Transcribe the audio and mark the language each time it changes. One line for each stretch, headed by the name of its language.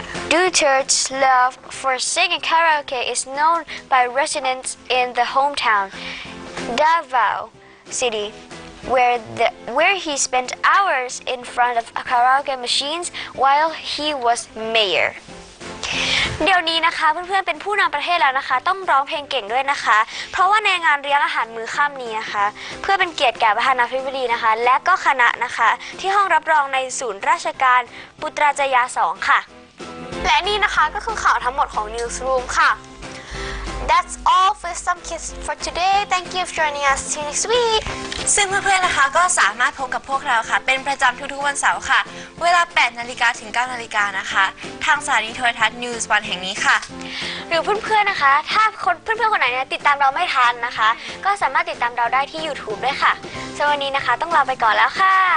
English: Duterte's love for singing karaoke is known by residents in the hometown, Davao City, where he spent hours in front of karaoke machines while he was mayor.
Thai: เดี๋ยวนี้นะคะเพื่อนๆเป็นผู้นำประเทศแล้วนะคะต้องร้องเพลงเก่งด้วยนะคะเพราะว่าในงานเลี้ยงอาหารมื้อค่ำนี้นะคะเพื่อเป็นเกียรติแก่ประธานาธิบดีนะคะและก็คณะนะคะที่ห้องรับรองในศูนย์ราชการปุตราจยา 2 ค่ะและนี่นะคะก็คือข่าวทั้งหมดของ Newsroom ค่ะ
English: That's all for Some Kids for today. Thank you for joining us. See you next week.
Thai: ซึ่งเพื่อนๆนะคะก็สามารถพบกับพวกเราค่ะเป็นประจำทุกๆวันเสาร์ค่ะเวลา 8 นาฬิกาถึง 9 นาฬิกานะคะทางสถานีโทรทัศน์ News 1 แห่งนี้ค่ะ หรือเพื่อนๆนะคะถ้าเพื่อนๆคนไหนเนี่ยติดตามเราไม่ทันนะคะก็สามารถติดตามเราได้ที่ YouTube ด้วยค่ะสำหรับวันนี้นะคะต้องลาไปก่อนแล้วค่ะ